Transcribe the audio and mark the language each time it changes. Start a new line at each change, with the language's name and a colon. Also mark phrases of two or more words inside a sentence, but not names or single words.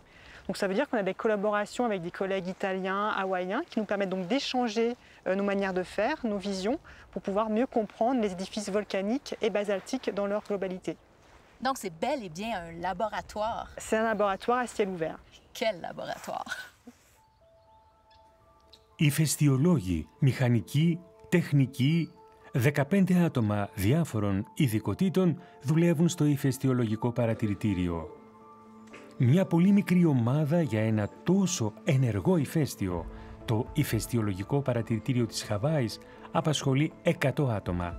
French: Donc ça veut dire qu'on a des collaborations avec des collègues italiens, hawaïens, qui nous permettent donc d'échanger nos manières de faire, nos visions, pour pouvoir mieux comprendre les édifices volcaniques et basaltiques dans leur globalité. Donc c'est bel et bien un laboratoire. C'est un laboratoire à ciel ouvert. Quel laboratoire?
Greek: Ηφαιστειολόγοι, μηχανικοί, τεχνικοί, 15 άτομα διάφορων ειδικοτήτων δουλεύουν στο ηφαιστειολογικό παρατηρητήριο. Μια πολύ μικρή ομάδα για ένα τόσο ενεργό ηφαίστειο Το ηφαιστειολογικό παρατηρητήριο της Χαβάης απασχολεί 100 άτομα.